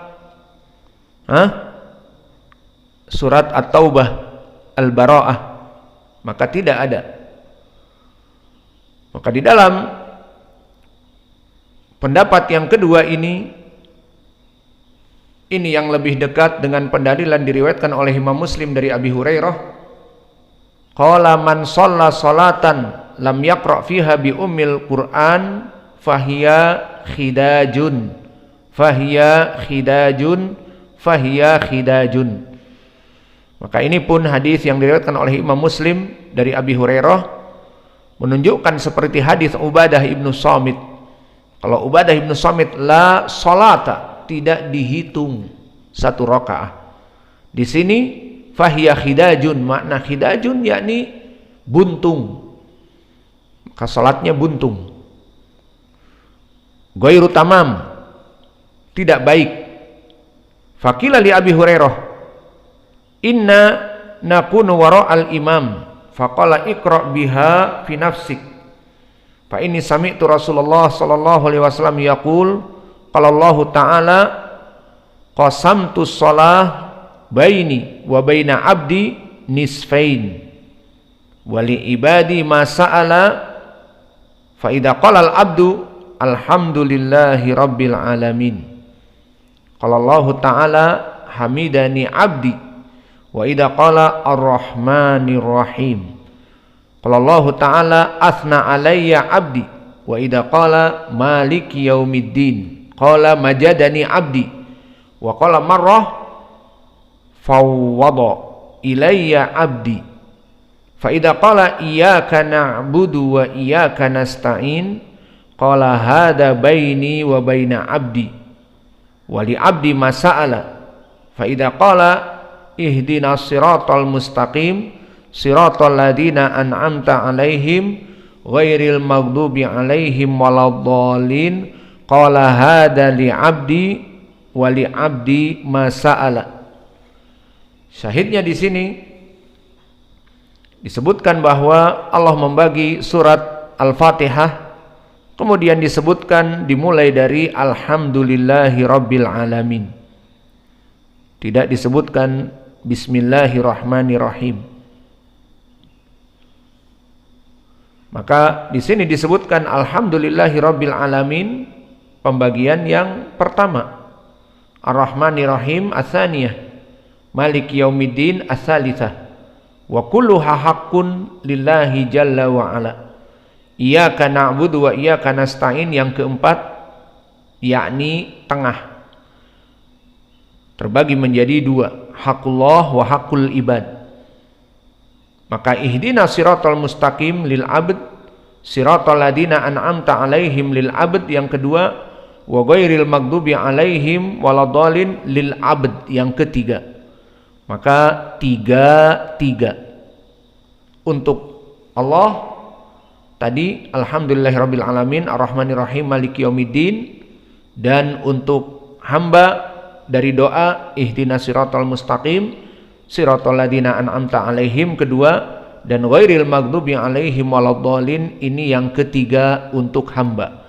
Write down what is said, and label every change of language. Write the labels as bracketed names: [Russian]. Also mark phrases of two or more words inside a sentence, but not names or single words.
[Indonesian] Surat At-Taubah, Al-Bara'ah, maka tidak ada. Maka di dalam pendapat yang kedua ini yang lebih dekat dengan pendalilan diriwayatkan oleh Imam Muslim dari Abi Hurairah, [Arabic] قال من صلى صلاة لم يقرأ فيها بأم القرآن فهي خداج [Indonesian] Maka ini pun hadis yang diriwayatkan oleh Imam Muslim dari Abi Hurairah menunjukkan seperti hadis Ubadah ibnu Samit. Kalau Ubadah ibnu Samit [Arabic] لا صلاة, [Indonesian] tidak dihitung satu rakaah. Di sini [Arabic] فهي خداج, [Indonesian] makna khidajun yakni buntung, maka salatnya buntung. [Arabic] غير تمام, [Indonesian] tidak baik. [Arabic] فقيل لأبي هريرة إنا نكون وراء الإمام فقال اقرأ بها في نفسك فإني سمعت رسول الله صلى الله عليه وسلم يقول قال الله تعالى قسمت الصلاة بيني و بين عبدي نصفين ولعبادي ما سأل فإذا قال العبد الحمد لله رب العالمين قال الله تعالى حمدني عبدي و إذا قال الرحمن الرحيم قال الله تعالى أثنى علي عبدي وإذا قال مالك يوم الدين قال مجدني عبدي وقال مرة فوض إلي عبدي فإذا قال إياك نعبد وإياك نستعين قال هذا بيني وبين عبدي ولعبدي ما سأل فإذا قال اهدنا الصراط المستقيم صراط الذين أنعمت عليهم غير المغضوب عليهم ولا الضالين قال هذا لعبدي ولعبدي ما سأل. [Indonesian] Syahidnya di sini disebutkan bahwa Allah membagi surat Al-Fatihah, kemudian disebutkan dimulai dari [Arabic] الحمد لله رب العالمين, [Indonesian] tidak disebutkan Bismillahirrahmanirrahim. Maka di sini disebutkan [Arabic] الحمد لله رب العالمين, [Indonesian] pembagian yang pertama. [Arabic] الرحمن الرحيم الثانية مالك يوم الدين الثالثة. وكلها حق لله جل وعلا. إياك نعبد وإياك نستعين [Indonesian] yang keempat, yakni tengah. Terbagi menjadi dua, [Arabic] حق الله وحق العباد. Maka اهدنا الصراط المستقيم للعبد صراط الذين أنعمت عليهم للعبد [Indonesian] yang kedua, [Arabic] وغير المغضوب عليهم ولا الضالين للعبد [Indonesian] yang ketiga. Maka tiga untuk Allah tadi [Arabic] الحمد لله رب العالمين الرحمن الرحيم مالك يوم الدين, [Indonesian] dan untuk hamba dari doa [Arabic] اهدنا الصراط المستقيم صراط الذين أنعمت عليهم [Indonesian] kedua, dan [Arabic] غير المغضوب عليهم ولا الضالين [Indonesian] ini yang ketiga untuk hamba.